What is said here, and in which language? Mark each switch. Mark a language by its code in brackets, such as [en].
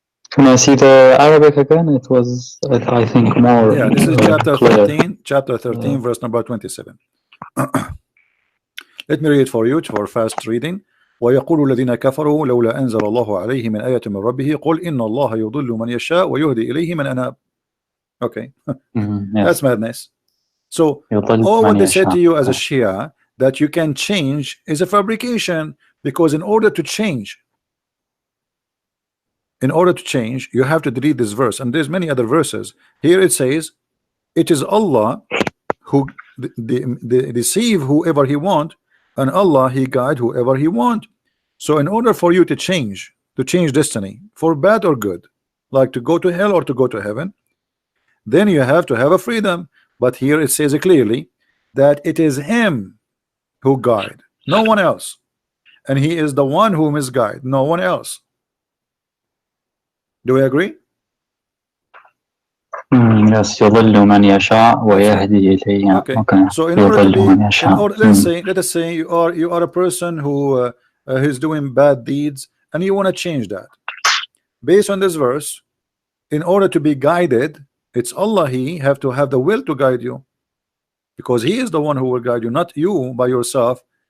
[en] Can I see the Arabic again? It was, I think, more. Yeah, this is chapter clear. 13, verse number 27. Let me read it for you for fast reading. [ar] ويقول الذين كفروا لولا أنزل الله عليه من آية من ربه قل إن الله يضل من يشاء ويهدي إليه من أناب. [en] Okay, yes. That's madness. So all what they said to you as a Shia that you can change is a fabrication, because in order to change, you have to delete this verse, and there's many other verses. Here it says it is Allah who deceive whoever He want, and Allah He guide whoever He want. So in order for you to change destiny for bad or good, like to go to hell or to go to heaven, then you have to have a freedom. But here it says clearly that it is Him who guide, no one else, and He is the one who misguide, no one else. Do we agree? [ar] Yes, يضل من يشاء ويهدي إليه. [en] Okay. So in order to be, let us say you are a person who is doing bad deeds and you want to change that. Based on this verse, in order to be guided, it's Allah, He have to have the will to guide you, because He is the one who will guide you, not you by yourself.